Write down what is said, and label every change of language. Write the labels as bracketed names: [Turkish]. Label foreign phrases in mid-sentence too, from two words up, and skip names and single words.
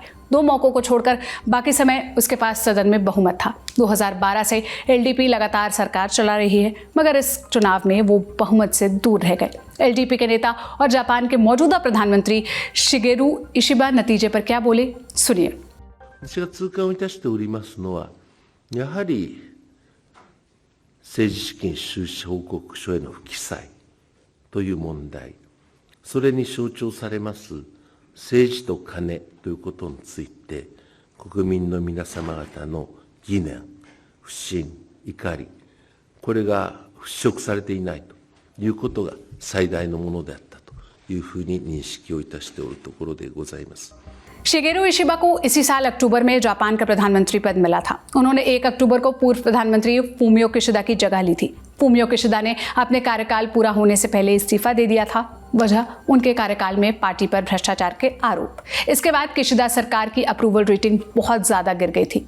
[Hindi] 2 मौकों को छोड़कर बाकी समय उसके पास सदन में बहुमत था। 2012 से LDP लगातार सरकार चला रही है, मगर इस चुनाव में वो बहुमत से दूर रह गए। LDP के नेता और जापान के मौजूदा प्रधानमंत्री शिगेरू इशिबा नतीजे पर क्या बोले, सुनिए। [Japanese] 私が痛感をいたしておりますのは、やはり政治資金収支報告書への不記載という問題、それに象徴されます政治と金ということについて、国民の皆様方の疑念、不信、怒り、これが払拭されていないということが最大のものであったというふうに認識をいたしておるところでございます。 [Hindi] शिगेरू इशिबा को इसी साल अक्टूबर में जापान का प्रधानमंत्री पद मिला था। उन्होंने 1 अक्टूबर को पूर्व प्रधानमंत्री फूमियो किशिदा की जगह ली थी। फूमियो किशिदा ने अपने कार्यकाल पूरा होने से पहले इस्तीफा दे दिया था। वजह उनके कार्यकाल में पार्टी पर भ्रष्टाचार के आरोप। इसके बाद किशिदा सरकार की अप्रूवल रेटिंग बहुत ज्यादा गिर गई थी।